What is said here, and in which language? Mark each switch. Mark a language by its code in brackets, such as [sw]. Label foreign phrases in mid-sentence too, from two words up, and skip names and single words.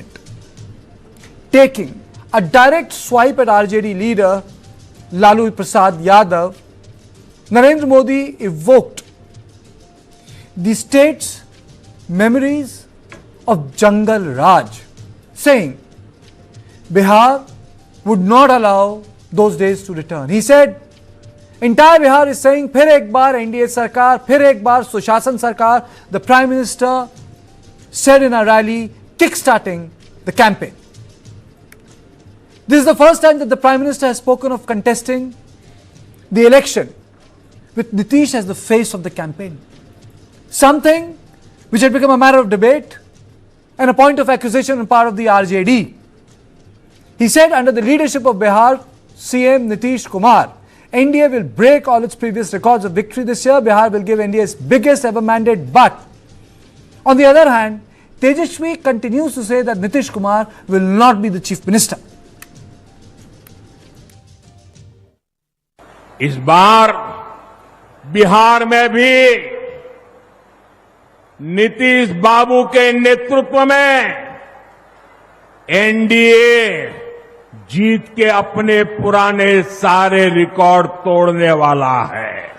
[en] Taking a direct swipe at RJD leader Lalu Prasad Yadav, Narendra Modi evoked the state's memories of Jungle Raj, saying Bihar would not allow those days to return. He said, entire Bihar is saying, [hi] फिर एक बार NDA सरकार, फिर एक बार सुशासन सरकार. [en] The Prime Minister said in a rally, kickstarting the campaign. This is the first time that the Prime Minister has spoken of contesting the election with Nitish as the face of the campaign. Something which had become a matter of debate and a point of accusation on part of the RJD. He said under the leadership of Bihar CM Nitish Kumar, NDA will break all its previous records of victory this year. Bihar will give NDA its biggest ever mandate. But on the other hand, Tejashwi continues to say that Nitish Kumar will not be the Chief Minister. [hi] इस बार बिहार में भी नीतीश बाबू के नेतृत्व में एनडीए जीत के अपने पुराने सारे रिकॉर्ड तोड़ने वाला है।